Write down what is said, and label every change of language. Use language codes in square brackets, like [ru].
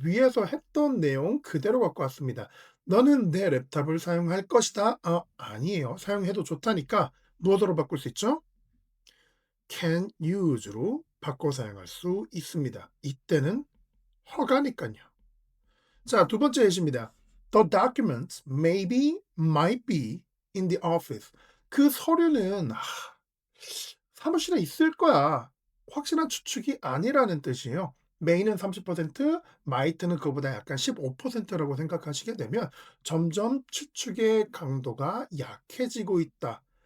[ko] 위에서 했던 내용 그대로 갖고 왔습니다. 너는 내 랩탑을 사용할 것이다. 아니에요. 사용해도 좋다니까 무엇으로 바꿀 수 있죠? can use로 바꿔 사용할 수 있습니다. 이때는 허가니까요. 자, 두 번째 예시입니다. [en] The documents might be in the office. [ko] 그 서류는 사무실에 있을 거야. 확실한 추측이 아니라는 뜻이에요. may는 30%, might는 그보다 약간 15%라고 생각하시게 되면 점점 추측의 강도가 약해지고 있다.